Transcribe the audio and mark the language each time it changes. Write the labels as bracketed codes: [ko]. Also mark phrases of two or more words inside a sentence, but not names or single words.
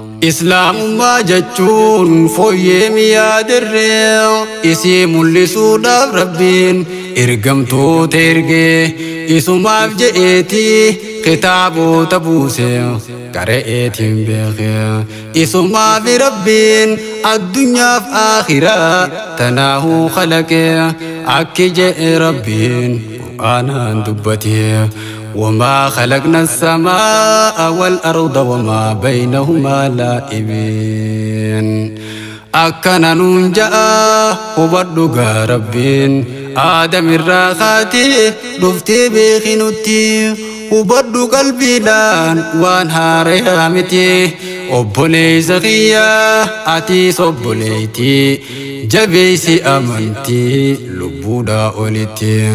[om] Islaamummaa jechuun fooyyee miyaa dirree, isii mul'isuudhaaf Rabbiin ergamtoota ergee, isumaaf je'eeti kitaaboota buuse, qara'eetiin beekee. Isumaaf Rabbiin addunyaaf aakhiraa tanaahuu khalaqee, akki je'e Rabbiin Qur'aanaan dubbatee. [ar] وما خلقنا السماء والأرض وما بينهما لاعبين. [om] Akkana nuun ja'a hubadhu gaa Rabbiin Aadam irraa kaatee dhuftee beeki nutti. Hubadhu qalbiidhaan waan haarayaa miti. Obboleessa kiyya atiis obboleeyti jabeessi amantii lubbuudhaa olitti.